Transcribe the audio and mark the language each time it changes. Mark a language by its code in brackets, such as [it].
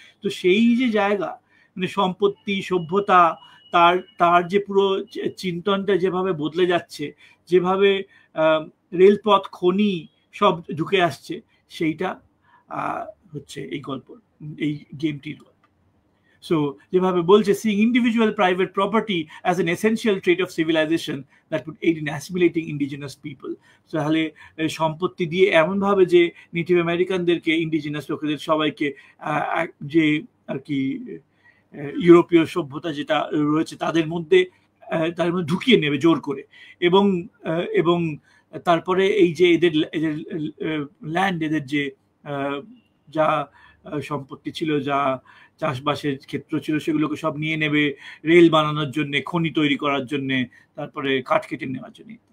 [bn] তো সেই যে জায়গা মানে সম্পত্তি সভ্যতা তার যে পুরো চিন্তনটা যেভাবে বদলে যাচ্ছে, যেভাবে রেলপথ খনি সব ঢুকে আসছে, সেইটা হচ্ছে এই গল্প, এই গেমটির গল্প। সো যেভাবে বলছে, [en] seeing individual private property as an essential trait of civilization that would aid in assimilating indigenous people. [bn] তাহলে সম্পত্তি দিয়ে এমন ভাবে যে নেটিভ আমেরিকানদেরকে, ইন্ডিজিনাস লোকেদের সবাইকে যে আর কি ইউরোপীয় সভ্যতা যেটা রয়েছে তাদের মধ্যে ঢুকিয়ে নেবে জোর করে, এবং তারপরে এই যে এদের ল্যান্ড, এদের যে যা সম্পত্তি ছিল, যা চাষবাসের ক্ষেত্র ছিল, সেগুলোকে সব নিয়ে নেবে রেল বানানোর জন্য, খনি তৈরি করার জন্য, তারপরে কাঠ কেটে নেওয়ার জন্য।